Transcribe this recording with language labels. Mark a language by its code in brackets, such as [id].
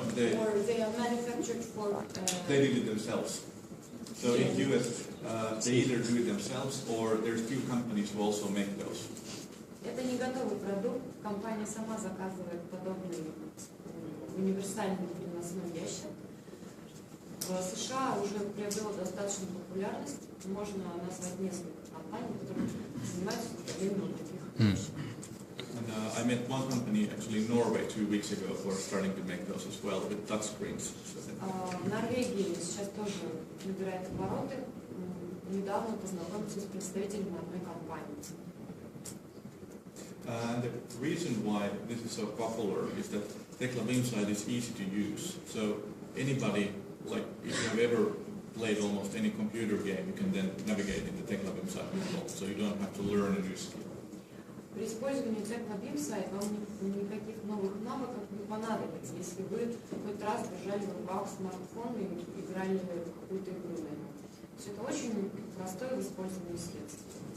[en] or they are manufactured for... They did it themselves. So in US, they either do it themselves or there's few companies who also make those. [ru] Это не готовый продукт. Компания сама заказывает подобный универсальный переносной ящик. В США уже приобрело достаточную популярность. Можно назвать несколько компаний, которые занимаются изготовлением таких ящиков. [en] And I met one company actually in Norway 2 weeks ago who are starting to make those as well with touch screens. [ru] В Норвегии сейчас тоже набирает обороты. Недавно познакомился с представителем одной компании. [en] The reason why this is so popular is that tekla BIM-site is easy to use. So anybody, like if you have ever played almost any computer game, you can then navigate in the tekla BIM-site model. So you don't have to learn a new skill. [ru] При использовании tekla BIM-сайт вам никаких новых навыков не понадобится, если вы хоть раз держали в руках смартфон и играли в какую-то игру на нем. То есть это очень простое в использовании средство.